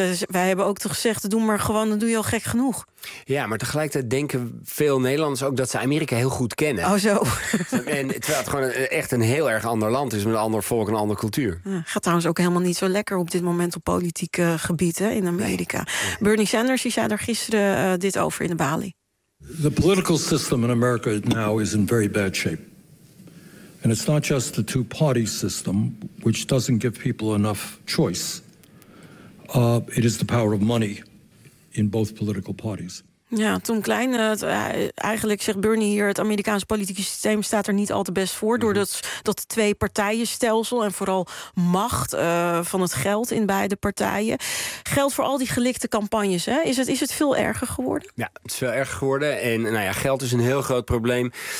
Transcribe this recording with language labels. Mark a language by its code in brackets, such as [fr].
[nl] Wij hebben ook gezegd, doe maar gewoon, dan doe je al gek genoeg. Ja, maar tegelijkertijd denken veel Nederlanders ook dat ze Amerika heel goed kennen. Oh zo. En terwijl het gewoon echt een heel erg ander land is, met een ander volk en een andere cultuur. Ja, gaat trouwens ook helemaal niet zo lekker op dit moment op politieke gebieden in Amerika. Nee. Bernie Sanders, die zei daar gisteren dit over in de balie. [en] The political system in America now is in very bad shape. And it's not just the two-party system, which doesn't give people enough choice. It is the power of money in both political parties. [nl] Ja, Tom Klein, eigenlijk zegt Bernie hier, het Amerikaanse politieke systeem staat er niet al te best voor. Mm-hmm. Door dat twee-partijenstelsel en vooral macht van het geld in beide partijen. Geld voor al die gelikte campagnes, hè? Is het veel erger geworden? Ja, het is veel erger geworden. En nou ja, geld is een heel groot probleem.